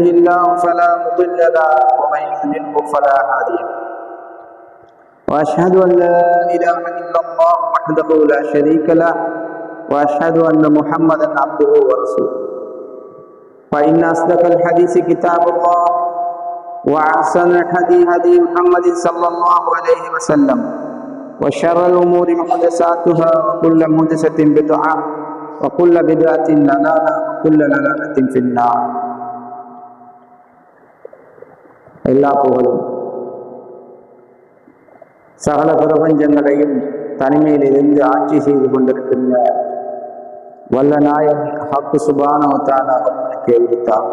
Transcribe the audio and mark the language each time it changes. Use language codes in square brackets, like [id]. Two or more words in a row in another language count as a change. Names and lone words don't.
[ar] الله فلا مضل له ومن يضلله فلا هادي له وأشهد أن لا إله إلا الله وحده لا شريك له وأشهد أن محمدا عبده ورسوله فإن أصدق الحديث كتاب الله وأحسن الهدي هدي محمد صلى الله عليه وسلم وشر الأمور محدثاتها وكل محدثة بدعة وكل بدعة ضلالة وكل ضلالة في النار. [ta] எல்லா புகழும் சகல பிரபஞ்சங்களையும் தனிமையிலிருந்து ஆட்சி செய்து கொண்டிருக்கின்ற வல்ல நாயன் ஹக்கு [ar] سبحانه وتعالى [ta] அவர்களுக்கு எழுதித்தார்.